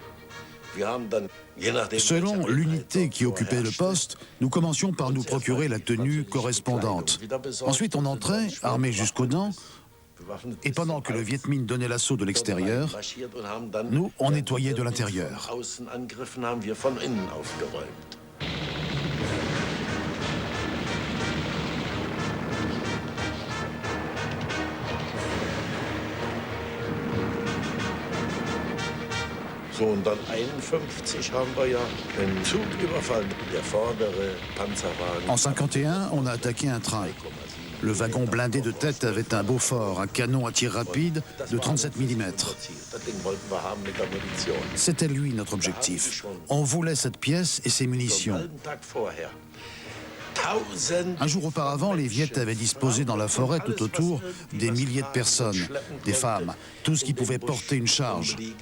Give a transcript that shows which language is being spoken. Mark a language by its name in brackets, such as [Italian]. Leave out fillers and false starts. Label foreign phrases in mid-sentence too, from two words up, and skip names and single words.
[French] Selon l'unité qui occupait le poste, nous commencions par nous procurer la tenue correspondante. Ensuite, on entrait, armés jusqu'aux dents, et pendant que le Viet Minh donnait l'assaut de l'extérieur, nous, on nettoyait de l'intérieur. [German] So, und dann 1951 haben wir ja einen Zug überfallen, der vordere Panzerwagen. [French] En 51, on a attaqué un train. Le wagon blindé de tête avait un Beaufort, un canon à tir rapide de 37 mm. C'était lui notre objectif. On voulait cette pièce et ses munitions. Un jour auparavant, les Viettes avaient disposé dans la forêt tout autour des milliers de personnes, des femmes, tout ce qui pouvait porter une charge.